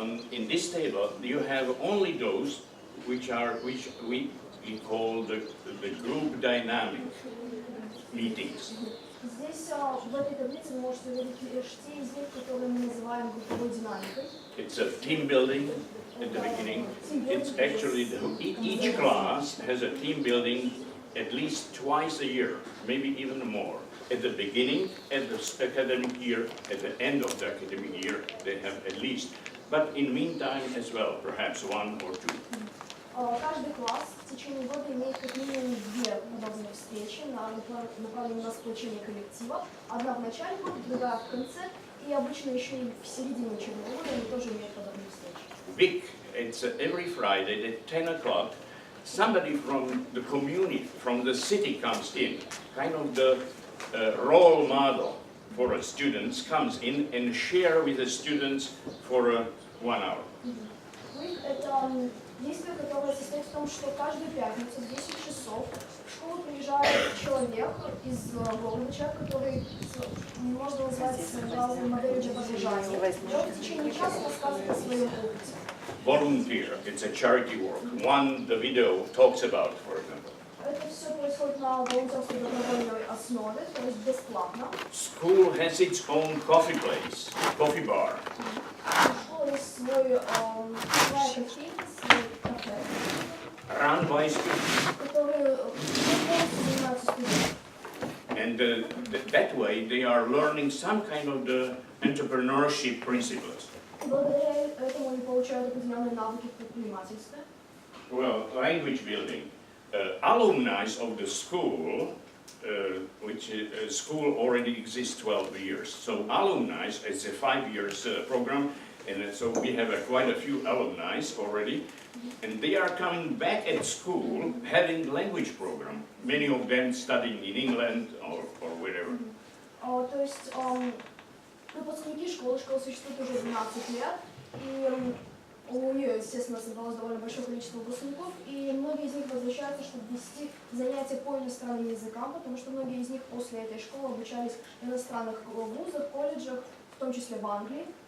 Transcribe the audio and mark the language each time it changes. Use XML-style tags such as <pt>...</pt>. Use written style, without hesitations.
<en>In this table, you have only those which we call the group dynamic meetings.</en> <ru>Здесь в этой таблице вы можете увидеть лишь те из них, которые мы называем групповой динамикой.</ru> <en>It's a team building at the beginning. It's actually each class has a team building at least twice a year, maybe even more. At the beginning, at the academic year, at the end of the academic year, they have at least. But in meantime as well, perhaps one or two.</en> <ru>Каждый класс в течение года имеет как минимум две подобные встречи, направленные на сплочение коллектива. Одна в начале года, другая в конце, и обычно еще и в середине учебного года они тоже имеют подобные встречи.</ru> <en>Big, it's every Friday at 10 o'clock. Somebody from the community, from the city comes in, kind of the role model for students comes in and share with the students for 1 hour.</en> <ru>Week — это действие, которое состоит в том, что каждую пятницу в 10 часов в школу приезжает человек из города, человек, который можно назвать своеобразной моделью для подражания. И он в течение часа рассказывает о своем опыте.</ru> <en>Volunteer, it's a charity work. One the video talks about, for example.</en> <ru>Это все происходит на волонтерской добровольной основе, то есть бесплатно.</ru> <en>School has its own coffee place, coffee bar.</en> <ru>У школы есть своя кофейня, свой кафе,</ru> <en>Run by students.</en> <ru>которые полностью занимаются студентами.</ru> <en>And that way they are learning some kind of the entrepreneurship principles.</en> <ru>Благодаря этому они получают определенные навыки в предпринимательстве.</ru> <en>Well, language building. Alumni of the school, which school already exists 12 years. So alumni is a 5 years program, and so we have quite a few alumni already. And they are coming back at school having language program. Many of them studying in England or wherever.</en> <ru>То есть выпускники школы существует уже 12 лет, и у нее, естественно, собралось довольно большое количество выпускников, и многие из них возвращаются, чтобы вести занятия по иностранным языкам, потому что многие из них после этой школы обучались в иностранных вузах, колледжах, в том числе в Англии.</ru>